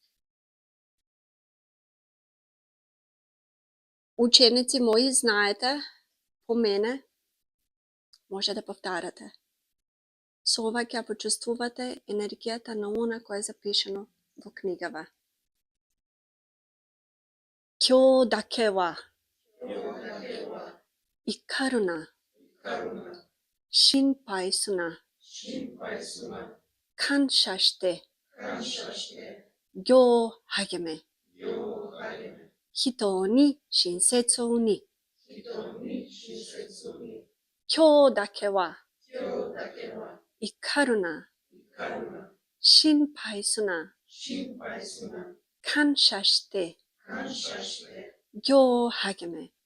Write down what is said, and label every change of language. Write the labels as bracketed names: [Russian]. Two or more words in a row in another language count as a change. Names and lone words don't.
[Macedonian] Ученици мои, знаете, по мене, може да повтарате. Со ова ќе почувствувате енергијата на она која е запишено во книгава. [Japanese] 今日だけは怒るな心配すな感謝して業励め人に親切に今日だけは怒るな心配すな感謝して業励め